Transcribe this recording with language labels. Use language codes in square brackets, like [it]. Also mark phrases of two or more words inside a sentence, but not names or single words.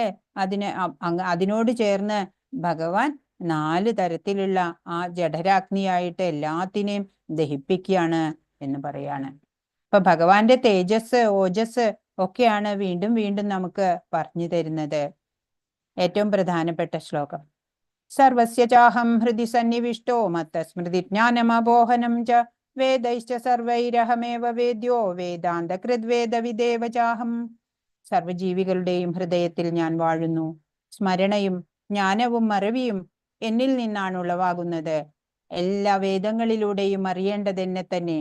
[ml] അതിനോട് ചേർന്ന് ഭഗവാൻ 4 തരത്തിലുള്ള ആ ജഠരാഗ്നിയായിട്ട് എല്ലാത്തിനെയും ദഹിപ്പിക്കുകയാണ് എന്ന് പറയാണ്. ഇപ്പൊ ഭഗവാന്റെ തേജസ്, ഓജസ് ഒക്കെയാണ് വീണ്ടും വീണ്ടും നമുക്ക് പറഞ്ഞു തരുന്നത്. ഏറ്റവും പ്രധാനപ്പെട്ട ശ്ലോകം. [sa] സർവസ്യ ചാഹം ഹൃദി സന്നിവിഷ്ടോ മത്തസ്മൃതി ജ്ഞാനമബോഹനം ച വേദൈശ്ച സർവൈരഹമേവ വേദ്യോ വേദാന്തകൃദ്വേദവിദേവ ചാഹം. [ml] സർവജീവികളുടെയും ഹൃദയത്തിൽ ഞാൻ വാഴുന്നു. സ്മരണയും ജ്ഞാനവും മറവിയും എന്നിൽ നിന്നാണ് ഉളവാകുന്നത്. എല്ലാ വേദങ്ങളിലൂടെയും അറിയേണ്ടതെന്നെ തന്നെ.